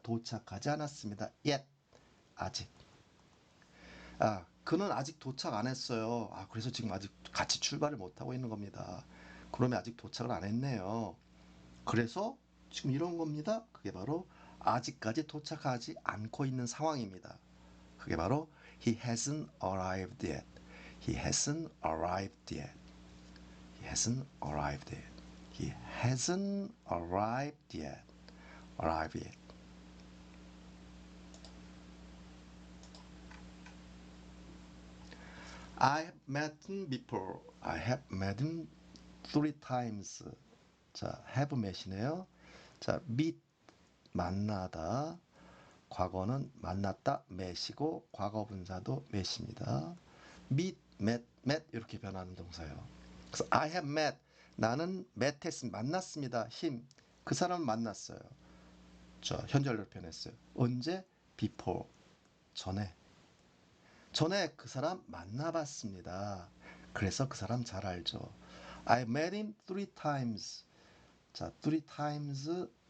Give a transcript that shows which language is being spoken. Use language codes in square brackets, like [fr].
[ko] 도착하지 않았습니다. yet, 아직. 그는 아직 도착 안 했어요. 그래서 지금 아직 같이 출발을 못하고 있는 겁니다. 그러면 아직 도착을 안 했네요. 그래서 지금 이런 겁니다. 그게 바로 아직까지 도착하지 않고 있는 상황입니다. 그게 바로 [en] he hasn't arrived yet. He hasn't arrived yet. He hasn't arrived yet. He hasn't arrived yet. Arrived yet. I have met him before. I have met him 3 times. [ko] 자, have met이네요. 자, meet 만나다. 과거는 만났다 met이고 과거 분사도 met입니다. meet, met 이렇게 변하는 동사예요. 그래서 I have met 나는 met 했습니다. 만났습니다. him 그 사람을 만났어요. 저 현재 완료로 표현했어요. 언제? before 전에 그 사람 만나봤습니다. 그래서 그 사람 잘 알죠. [en] I met him 3 times. 자, 3 times